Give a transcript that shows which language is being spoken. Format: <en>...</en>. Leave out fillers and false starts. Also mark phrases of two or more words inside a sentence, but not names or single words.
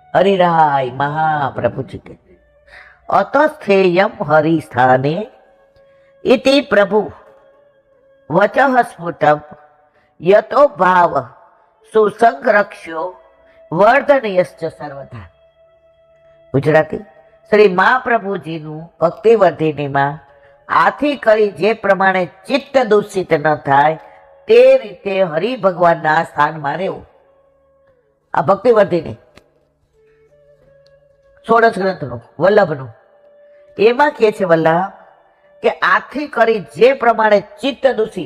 <hi>हरिराय महाप्रभु जी के</hi> <sa>अतस्थेयम हरि स्थाने इति प्रभु वचः स्फुटम यतो भाव सुसंरक्ष्यो वर्धनयश्च सर्वथा।</sa> <gu>गुजराती श्री महाप्रभुजीનું ભક્તિવર્ધિનીમાં આથી કરી જે પ્રમાણે ચિત્ત દૂષિત ન થાય તે રીતે હરિ ભગવાનના સ્થાનમાં રહેવું. આ ભક્તિવર્ધિની ષોડશ ગ્રંથનું વલ્લભનું એમાં કહે છે વલ્લભ કે આથી કરી જે પ્રમાણે ચિત્ત દૂષિત,</gu>